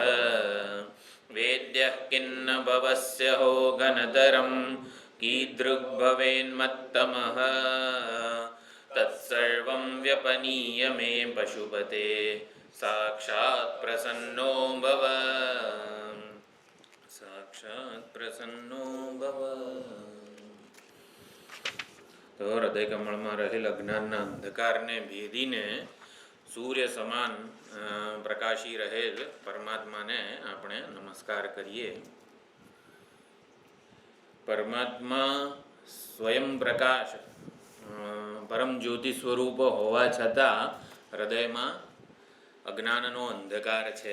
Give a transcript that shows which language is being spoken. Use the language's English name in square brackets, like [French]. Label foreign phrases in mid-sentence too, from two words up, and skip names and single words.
[Sanskrit] वेद्यः किन्न भवस्य हो घनतरं कीदृग्भवेन्मत्तमः तत्सर्वं व्यपनीय मे पशुपते साक्षात् प्रसन्नो भव साक्षात् प्रसन्नो भव। [Gujarati] તો હૃદય કમળમાં રહેલ અજ્ઞાનના અંધકારને ભેદીને સૂર્ય સમાન પ્રકાશી રહેલ પરમાત્માને આપણે નમસ્કાર કરીએ. પરમાત્મા સ્વયં પ્રકાશ પરમ જ્યોતિ સ્વરૂપ હોવા છતાં હૃદયમાં અજ્ઞાનનો અંધકાર છે.